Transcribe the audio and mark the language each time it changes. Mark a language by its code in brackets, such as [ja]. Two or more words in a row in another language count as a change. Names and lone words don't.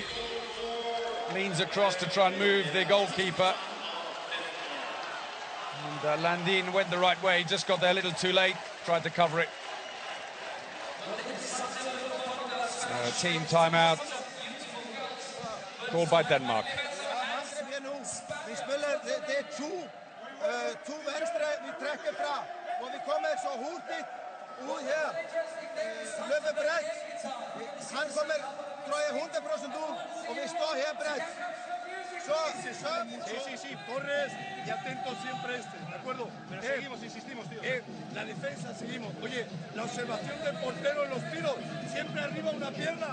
[en] Leans across to try and move the goalkeeper. And Landin went the right way, just got there a little too late, tried to cover it. Team timeout called by Denmark. [no] Vi spiller, det er to venstre, vi trekker fra, og vi kommer så hurtigt ud her, løber bredt, han kommer, tror jeg, 100% ud, og vi står her bredt. [es] Sí, corres y atento siempre ¿de acuerdo? Pero seguimos, insistimos, tío. La defensa seguimos. Oye, la observación del portero en los tiros, siempre arriba una pierna.